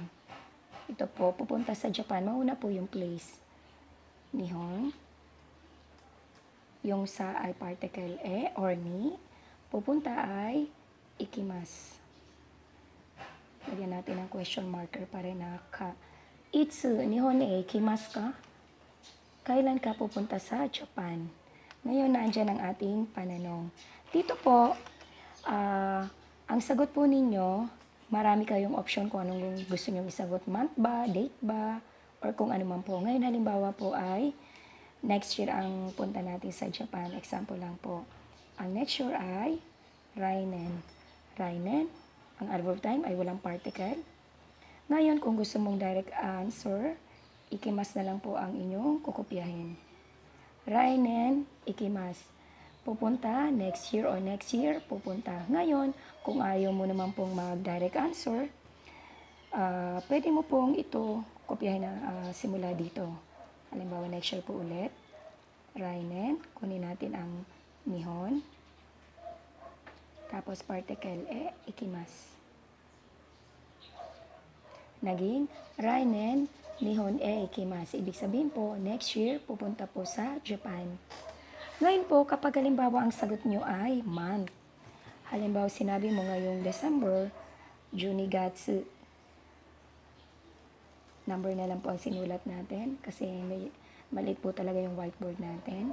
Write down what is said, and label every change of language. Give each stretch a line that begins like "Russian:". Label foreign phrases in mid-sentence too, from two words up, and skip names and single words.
Filipino: Ito po, pupunta sa Japan. Mauna po yung place. Nihon. Yung sa ay particle e or ni. Pupunta ay ikimasu. Lagyan natin ang
English: question marker
Filipino: pa rin na ka.
Japanese: いつ、日本へ行きますか?
Filipino: Kailan ka pupunta sa Japan? Ngayon, naandyan ang ating pananong. Dito po, ang sagot po ninyo, marami kayong option kung anong gusto nyo isagot. Month ba, date ba, or kung ano man po. Ngayon, halimbawa po ay
English: next year
Filipino: ang punta natin sa Japan. Example lang po. Ang
English: next year
Filipino: ay rainen. Rainen, ang
English: adverb time
Filipino: ay walang particle. Ngayon, kung gusto mong
English: direct answer,
Filipino: ikimasu na lang po ang inyong kukopyahin.
Japanese: 来年、行きます.
Filipino: Pupunta,
English: next year
Filipino: or
English: next year,
Filipino: pupunta. Ngayon, kung ayaw mo naman pong mag-
English: direct answer,
Filipino: pwede mo pong ito kopyahin na simula dito. Halimbawa,
English: next year
Filipino: po ulit. Rainen, kunin natin ang nihon. Tapos particle e,
Japanese: ikimasu. Naging 来年、日本へ、行きます.
Filipino: Ibig sabihin po,
English: next year,
Filipino: pupunta po sa Japan. Ngayon po, kapag halimbawa ang sagot nyo ay month. Halimbawa, sinabi mo ngayong December, Junigatsu. Number na lang po ang sinulat natin kasi maliit po talaga yung whiteboard natin.